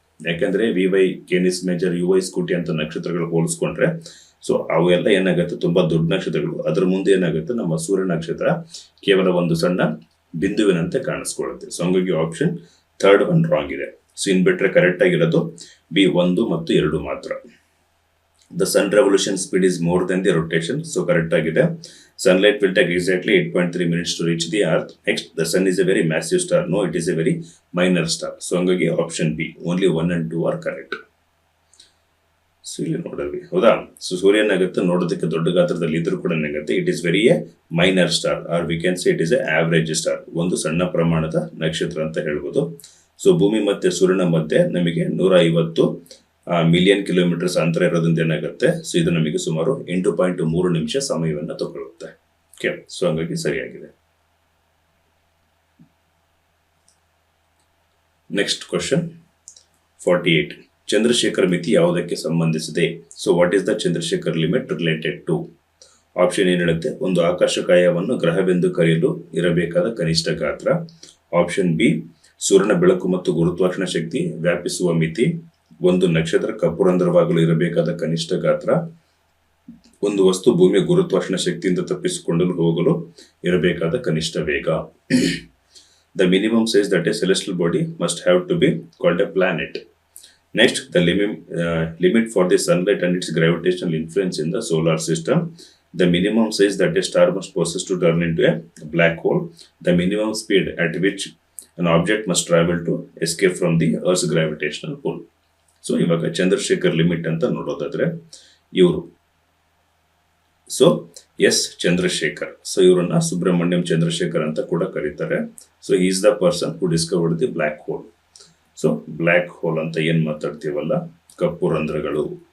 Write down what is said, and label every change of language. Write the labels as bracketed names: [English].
[Kannada] ಯಾಕಂದ್ರೆ VY, ಕೇನಿಸ್ major, ಯುವೈ scooty ಅಂತ ನಕ್ಷತ್ರಗಳು ಹೋಲಿಸ್ಕೊಂಡ್ರೆ ಸೊ ಅವೆಲ್ಲ ಏನಾಗುತ್ತೆ ತುಂಬಾ ದೊಡ್ಡ ನಕ್ಷತ್ರಗಳು. ಅದ್ರ ಮುಂದೆ ಏನಾಗುತ್ತೆ ನಮ್ಮ ಸೂರ್ಯ ನಕ್ಷತ್ರ ಕೇವಲ ಒಂದು ಸಣ್ಣ ಬಿಂದುವಿನಂತೆ ಕಾಣಿಸ್ಕೊಳ್ಳುತ್ತೆ. ಸೊ ಹಂಗಾಗಿ [English] option third one wrong [Kannada] ಇದೆ. ಸೊ ಇನ್ ಬಿಟ್ರೆ ಕರೆಕ್ಟ್ ಆಗಿರೋದು ಬಿ 1 ಮತ್ತು 2 ಮಾತ್ರ. [English] The sun revolution speed is more than the rotation. [Kannada] So correct ಆಗಿದೆ. [English] Sunlight will take exactly 8.3 minutes to reach the earth. Next, the sun is a very massive star. No, it is a very minor star. So ಹಂಗಾಗಿ option B only 1 and 2 are correct. [Kannada] So ಇಲ್ಲಿ ನೋಡಲ್ವಿ, ಹೌದಾ? So ಸೂರ್ಯ ಏನಾಗುತ್ತೆ ನೋಡೋದಕ್ಕೆ ದೊಡ್ಡ ಗಾತ್ರದಲ್ಲಿ ಇದ್ರೂ ಕೂಡ ಏನಾಗುತ್ತೆ, [English] it is very a minor star or we can say it is a average star, [Kannada] ಒಂದು ಸಣ್ಣ ಪ್ರಮಾಣದ ನಕ್ಷತ್ರ ಅಂತ ಹೇಳ್ಬೋದು. ಸೊ ಭೂಮಿ ಮತ್ತೆ ಸೂರ್ಯನ ಮಧ್ಯೆ ನಮಗೆ 150 ಮಿಲಿಯನ್ ಕಿಲೋಮೀಟರ್ಸ್ ಅಂತರ ಇರೋದ್ರಿಂದ ಏನಾಗುತ್ತೆ, ಸೊ ಇದು ನಮಗೆ ಸುಮಾರು 8.3 ನಿಮಿಷ ಸಮಯವನ್ನು ತಗೊಳ್ಳುತ್ತೆ. ಓಕೆ, ಸೊ ಹಂಗಾಗಿ ಸರಿಯಾಗಿದೆ. Next question 48. ಚಂದ್ರಶೇಖರ್ ಮಿತಿ ಯಾವುದಕ್ಕೆ ಸಂಬಂಧಿಸಿದೆ? [English] So what is the Chandrasekhar limit related to? [Kannada] Option ಏನು ಹೇಳುತ್ತೆ, ಒಂದು ಆಕಾಶಕಾಯವನ್ನು ಗ್ರಹವೆಂದು ಕರೆಯಲು ಇರಬೇಕಾದ ಕನಿಷ್ಠ ಗಾತ್ರ. ಆಪ್ಷನ್ ಬಿ, ಸೂರ್ಯನ ಬೆಳಕು ಮತ್ತು ಗುರುತ್ವಾಕರ್ಷಣ ಶಕ್ತಿ ವ್ಯಾಪಿಸುವ ಮಿತಿ. ಒಂದು ನಕ್ಷತ್ರ ಕಪ್ಪು ರಂಧ್ರವಾಗಲು ಇರಬೇಕಾದ ಕನಿಷ್ಠ ಗಾತ್ರ. ಒಂದು ವಸ್ತು ಭೂಮಿಯ ಗುರುತ್ವಾಕರ್ಷಣ ಶಕ್ತಿಯಿಂದ ತಪ್ಪಿಸಿಕೊಂಡು ಹೋಗಲು ಇರಬೇಕಾದ ಕನಿಷ್ಠ ವೇಗ. [English] The minimum size that a celestial body must have to be called a planet. Next, the limit for the sunlight and its gravitational influence in the solar system. The minimum size that a star must possess to turn into a black hole. The minimum speed at which an object must travel to escape from the Earth's gravitational pull. [Kannada] So, ಇವಾಗ Chandrashekhar limit ಅಂತ ನೋಡೋದಾದ್ರೆ ಇವರು, so S Chandrashekhar, so ಇವರನ್ನ ಸುಬ್ರಹ್ಮಣ್ಯಂ ಚಂದ್ರಶೇಖರ್ ಅಂತ ಕೂಡ ಕರೀತಾರೆ. [English] So is the person who discovered the black hole. [Kannada] So black hole ಅಂತ ಏನ್ ಮಾತಾಡ್ತೀವಲ್ಲ, ಕಪ್ಪು ರಂಧ್ರಗಳು.